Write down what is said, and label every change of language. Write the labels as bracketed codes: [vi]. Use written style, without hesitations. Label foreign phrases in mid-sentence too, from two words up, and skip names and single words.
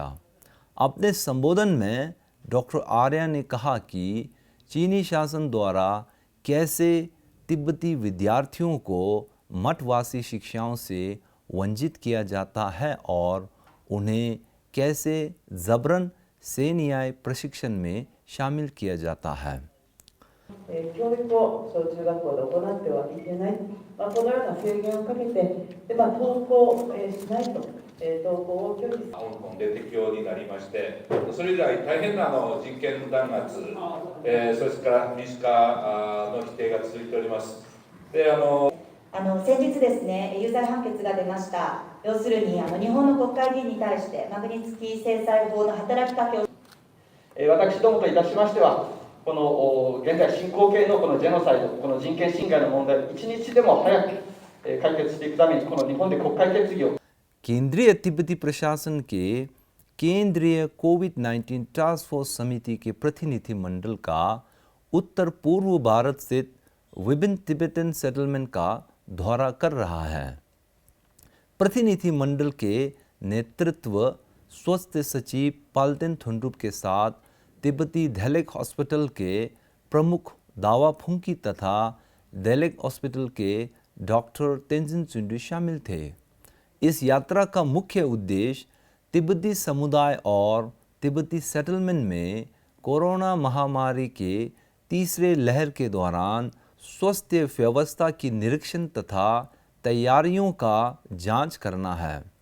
[hi] अपने संबोधन में डॉक्टर आर्या ने कहा कि चीनी शासन द्वारा कैसे तिब्बती विद्यार्थियों को मठवासी शिक्षाओं से वंचित किया जाता है और उन्हें कैसे जबरन सेनियाई प्रशिक्षण में शामिल किया जाता है। [ja] 教育を小中学校で行ってはいけない、このような制限をかけて、登校しないと、登校を拒否する。香港で適用になりまして、それ以来大変な人権弾圧、それから民主化の否定が続いております。で先日ですね、有罪判決が出ました。要するに日本の国会議員に対してマグニツキー制裁法の働きかけを私どもといたしましては、この現在進行形のこのジェノサイド、この人権侵害の問題、一日でも早く解決していくために、この日本で国会決議を。 [hi] केंद्रीय तिब्बती प्रशासन के केंद्रीय कोविड-19 [en] task force [hi] समिति के प्रतिनिधि मंडल का उत्तर पूर्व भारत स्थित विभिन्न [en] Tibetan settlement [hi] का दौरा कर रहा है। प्रतिनिधि मंडल के नेतृत्व स्वास्थ्य सचिव पाल्टेन थुंडुप के साथ तिब्बती दैलेक हॉस्पिटल के प्रमुख दावा फुंकी तथा दैलेक हॉस्पिटल के डॉक्टर तेंजिन चुंडू शामिल थे। इस यात्रा का मुख्य उद्देश्य तिब्बती समुदाय और तिब्बती सेटलमेंट में कोरोना महामारी के तीसरे लहर के दौरान स्वास्थ्य व्यवस्था की निरीक्षण तथा तैयारियों का जांच करना है।